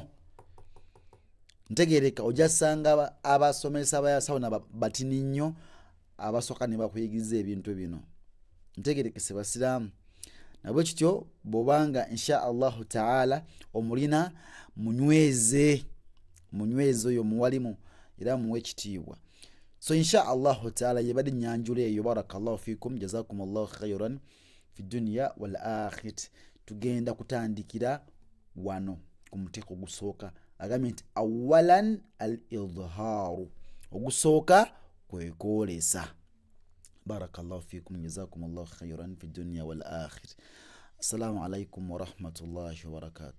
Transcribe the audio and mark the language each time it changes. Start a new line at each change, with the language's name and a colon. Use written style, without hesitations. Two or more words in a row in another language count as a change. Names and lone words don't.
Ganda: Ntegereka ojasanga abasomesa bayasaruna batini nnyo, abasooka ne bakuyigiriza ebintu bino. Ntegerekese basiraamu. Nabwe kityo bwobanga
Arabic: إن شاء الله تعالى
Ganda: omulina munyweze oyo muwalimu era muwe ekitiibwa. So
Arabic: إن شاء الله تعالى
Ganda: yebadde nyanjula eyo.
Arabic: بارك الله فيكم، جزاكم الله خيرا في الدنيا والآخرة.
Ganda: Tugenda kutandikira wano ku muteeko ogusooka. Agambye nti
Arabic: أولا الإظهار,
Ganda: ogusooka kwekwolesa.
Arabic: بارك الله فيكم، جزاكم الله خيرا في الدنيا والآخرة. السلام عليكم ورحمة الله وبركاته.